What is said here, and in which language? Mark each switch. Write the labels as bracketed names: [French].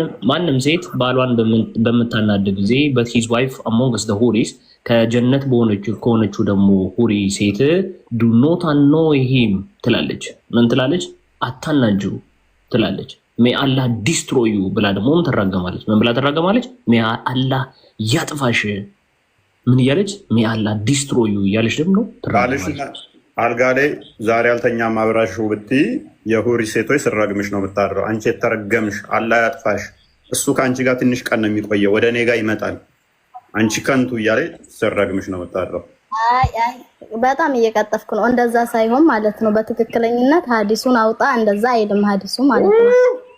[Amharic] ማንም ሴት ባሏን በምታናድ ጊዜ [English] but his wife amongst the huris [Amharic] ከጀነት ከሆነችው ደግሞ ሁሪ ሴት [English] do not annoy him [Amharic] ትላለች። ምን ትላለች? አታናጅው ትላለች። [English] may Allah destroy you [Amharic] ብላ ደግሞ ትራገማለች። ምን ብላ ትራገማለች? [English] may Allah [Amharic] ያጥፋሽ። ምን እያለች? [English] may Allah destroy you [Amharic] እያለች ደግሞ ትራገማለች። አልጋ ላይ ዛሬ አልተኛም አብራሽው ብትይ የሁሪ ሴቶች ስራግምሽ ነው የምታድረው። አንቺ የተረገምሽ አላህ ያጥፋሽ፣ እሱ ከአንቺ ጋር ትንሽ ቀን ነው የሚቆየው፣ ወደ እኔ ጋር ይመጣል፣ አንቺ ከንቱ እያለ ስራግምሽ ነው የምታድረው። በጣም እየቀጠፍኩ ነው። እንደዛ ሳይሆን ማለት ነው በትክክለኝነት ሐዲሱን አውጣ። እንደዛ አይልም ሐዲሱ ማለት ነው።